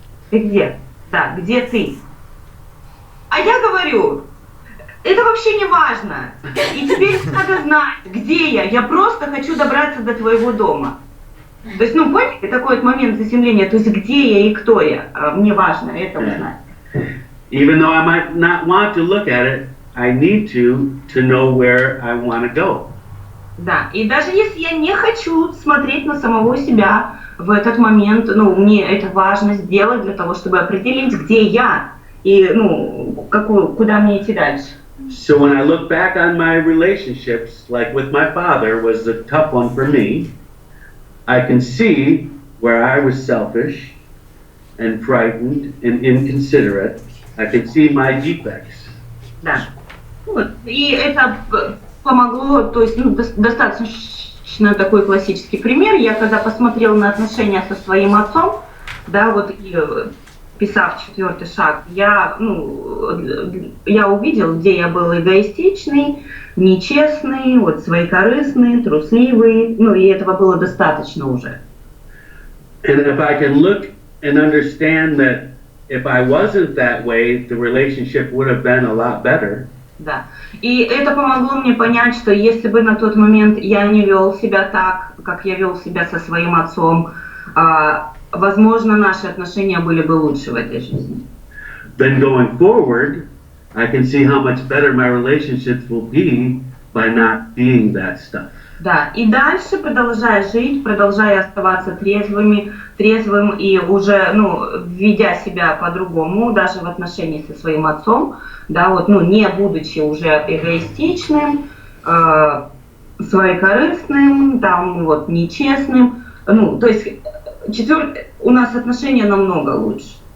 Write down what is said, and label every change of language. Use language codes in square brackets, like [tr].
[ru] Ты где? Да, где ты? А я говорю, это вообще не важно. И тебе надо знать, где я просто хочу добраться до твоего дома. То есть, ну, понимаете, такой вот момент заземления, то есть где я и кто я, мне важно это узнать. [en] Even though I might not want to look at it, I need to know where I want to go. [ru] Да, и даже если я не хочу смотреть на самого себя в этот момент, ну, мне это важно сделать для того, чтобы определить, где я и, ну, куда мне идти дальше. [en] So when I look back on my relationships, like with my father was a tough one for me, I can see where I was selfish and frightened and inconsiderate. I can see my defects. [ru] Да. Вот. И это помогло, то есть, ну, достаточно достаточно такой классический пример. Я когда посмотрела на отношения со своим отцом, да, вот и писав 4-й шаг, я увидел, где я был эгоистичный, нечестный, вот своекорыстный, трусливый, и этого было достаточно уже. [en] And if I can look and understand that if I wasn't that way, the relationship would have been a lot better. [ru] Да. И это помогло мне понять, что если бы на тот момент я не вел себя так, как я вел себя со своим отцом, возможно, наши отношения были бы лучше в этой жизни. [en] Then going forward, I can see how much better my relationships will be by not being that stuff. [ru] Да, и дальше, продолжая жить, продолжая оставаться трезвым и уже, ведя себя по-другому, даже в отношении со своим отцом, да, вот, не будучи уже эгоистичным, своекорыстным, там, вот, нечестным, то есть, у нас отношения намного лучше.